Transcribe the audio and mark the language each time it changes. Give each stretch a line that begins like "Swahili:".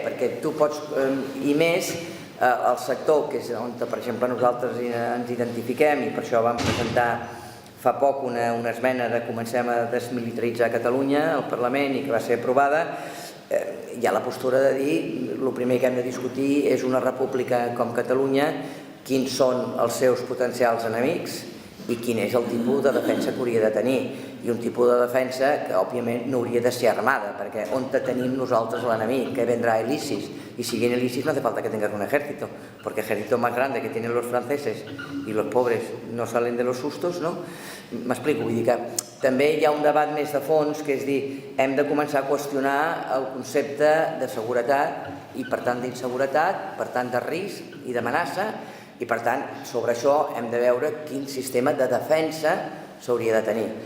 Catalan: Perquè tu pots, i més, el sector, que és on, per exemple, nosaltres ens identifiquem, i per això vam presentar fa poc una esmena de comencem a desmilitaritzar Catalunya al Parlament i que va ser aprovada, hi ha la postura de dir, el primer que hem de discutir és una república com Catalunya, quins són els seus potencials enemics i quin és el tipus de defensa que hauria de tenir. I un tipus de defensa que, òbviament, no hauria de ser armada, perquè on tenim nosaltres l'enemic, que vendrà el ISIS.
Spanish: Y si viene el ISIS no hace falta que tengas un ejército, porque el ejército más grande que tienen los franceses y los pobres no salen de los sustos, no?
Catalan: M'explico, vull dir que també hi ha un debat més de fons, que és dir, hem de començar a qüestionar el concepte de seguretat i, per tant, d'inseguretat, per tant, de risc i d'amenaça, i, per tant, sobre això hem de veure quin sistema de defensa s'hauria de tenir.